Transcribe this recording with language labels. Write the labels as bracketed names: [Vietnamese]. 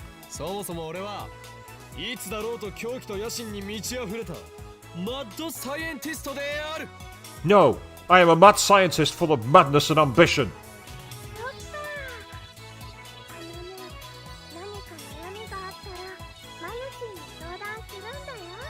[Japanese] そもそも俺はいつだろうと狂気と野心に満ち溢れたマッドサイエンティストである。 [English] No, I am a mad scientist full of madness and ambition. [Japanese] そっか。あのね、何か悩みがあったらマユシに相談するんだよ。